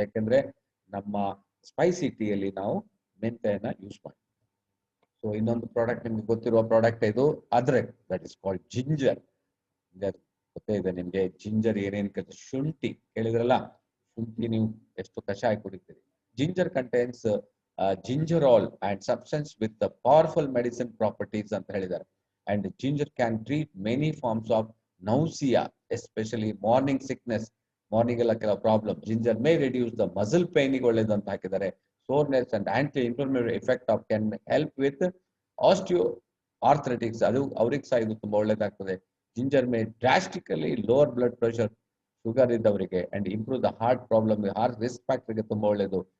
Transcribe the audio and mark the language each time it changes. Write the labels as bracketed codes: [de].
[kn] ಯಾಕೆಂದ್ರೆ ನಮ್ಮ ಸ್ಪೈಸಿ ಟೀಯಲ್ಲಿ ನಾವು ಮೆಂತೆಯನ್ನ ಯೂಸ್ ಮಾಡ್ತೀವಿ. ಸೊ ಇನ್ನೊಂದು ಪ್ರಾಡಕ್ಟ್ ನಿಮ್ಗೆ ಗೊತ್ತಿರುವ ಪ್ರಾಡಕ್ಟ್ ಇದು ಅದ್ರಕ್, [en] That is called ginger. [kn] ಗೊತ್ತೇ ಇದೆ ನಿಮ್ಗೆ ಜಿಂಜರ್ ಏನೇನ್ ಶುಂಠಿ ಕೇಳಿದ್ರಲ್ಲ, ಶುಂಠಿ ನೀವು ಎಷ್ಟು ಕಷಾಯ ಕುಡಿತೀರಿ. [en] ginger contains gingerol and substance with the powerful medicine properties [kn] ಅಂತ ಹೇಳಿದ್ದಾರೆ. [en] And ginger can treat many forms of nausea, especially morning sickness. [kn] Morning ಎಲ್ಲ ಕೆಲವು problem. [en] ginger may reduce the muscle pain [kn] ಗೆ ಒಳ್ಳೇದು ಅಂತ ಹಾಕಿದ್ದಾರೆ. [en] soreness and anti inflammatory effect of can help with osteo arthritics, [kn] ಅದು ಅವ್ರಿಗೆ ಸಹ ಇದು ತುಂಬಾ ಒಳ್ಳೇದಾಗ್ತದೆ. [en] ginger may drastically lower blood pressure, [kn] sugar ಇದ್ದವರಿಗೆ, [en] and improve the heart problem, heart risk factor [kn] ಗೆ ತುಂಬಾ ಒಳ್ಳೇದು.